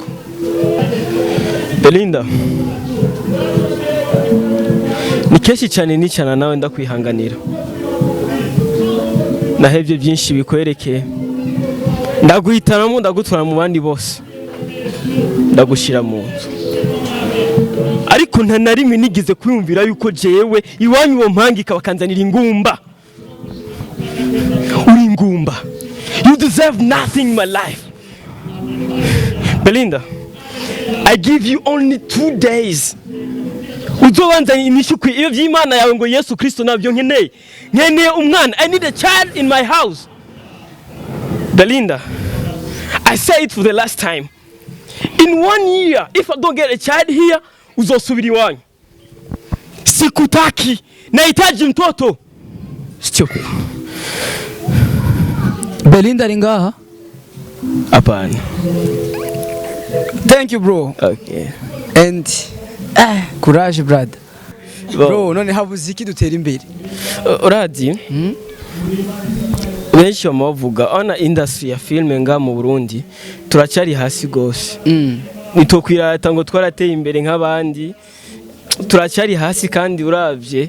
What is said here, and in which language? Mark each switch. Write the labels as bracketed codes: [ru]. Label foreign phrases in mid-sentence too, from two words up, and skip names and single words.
[rn] Belinda ni keshi cyane nicana nawe ndakwihanganira nahebye byinshi bikwerekeye ndaguhitanamo ndagutwara mu bandi bose ndagushira mu nzu ariko nta na rimwe nigize kwiyumvira yuko jewe iwanyu wo mpangika bakanzanira ingumba uri ingumba [en] you deserve nothing in my life Belinda I give you only 2 days [rn] uzobanzanye imishuko iyo by'Imana yawe ngo Yesu Kristo nabyo nkeneye umwana [en] I need a child in my house Belinda I say it for the last time in 1 year if I don't get a child here [rn] uzosubiri wanyu [sw] sikutaki nahitaji mtoto [en] stupid [rn] Belinda ringaha [sw] hapana [en] thank you bro okay and courage brother bro [rn] none habuze iki dutera imbere uradi benshi bavuga ona industry ya film nga mu Burundi turacyari hasi gose nitokwirata ngo twarateye imbere nk'abandi turacyari hasi kandi uravye